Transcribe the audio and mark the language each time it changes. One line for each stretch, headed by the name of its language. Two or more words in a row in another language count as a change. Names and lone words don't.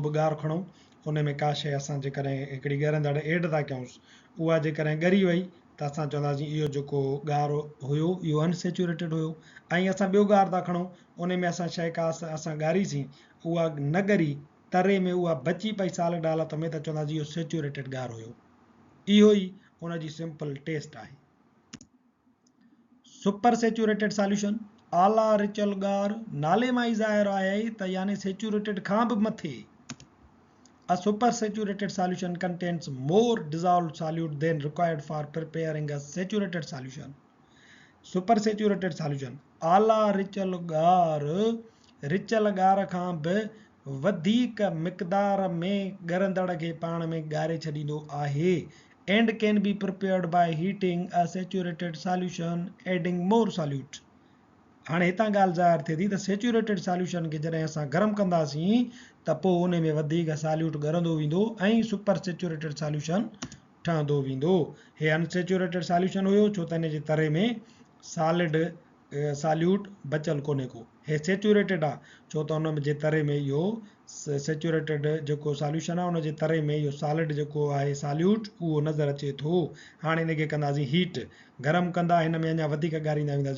Sindhi: बि ॻार खणूं उन में का शइ असां जेकॾहिं हिकिड़ी ॻरंदड़ एड था कयूंसि उहा जेकॾहिं ॻरी वई त असां चवंदासीं इहो जेको ॻार हुयो इहो अनसेचुरेटेड हुयो ऐं असां ॿियो ॻार था खणूं उन में असां शइ का असां ॻारीसीं उहा न ॻरी तरे में उहा बची पई सॉलिड हालत में त चवंदासीं इहो सेचुरेटेड ॻार हुयो इहो ई हुनजी
English: simple test
Sindhi: आहे
English: super saturated solution
Sindhi: आला रिचल ॻार नाले मां ई ज़ाहिर आहे त यानी सेचुरेटेड खां बि मथे
English: A supersaturated solution contains more dissolved solute than required for preparing a saturated solution. Supersaturated solution
Sindhi: आला रिचल ॻार खां बि वधीक मिक़दार में ॻरंदड़ खे पाण में ॻारे छॾींदो आहे
English: and can be prepared by heating a saturated solution adding more solute.
Sindhi: हाणे हितां ॻाल्हि ज़ाहिर थिए थी त
English: saturated solution
Sindhi: खे जॾहिं असां गरम कंदासीं त पोइ उन में वधीक सॉल्यूट ॻरंदो वेंदो ऐं
English: super saturated solution
Sindhi: ठहंदो वेंदो हे
English: unsaturated solution
Sindhi: हुयो छो त हिन जे तरे में
English: solid solute
Sindhi: बचियल कोन्हे को हे सेचुरेटेड आहे छो त हुन जे तरे में इहो सेचुरेटेड जेको सॉल्यूशन आहे उन जे तरे में इहो सॉलिड जेको आहे सॉल्यूट उहो नज़र अचे थो हाणे हिनखे कंदासीं हीट गरम कंदा हिन में अञा वधीक ॻारींदा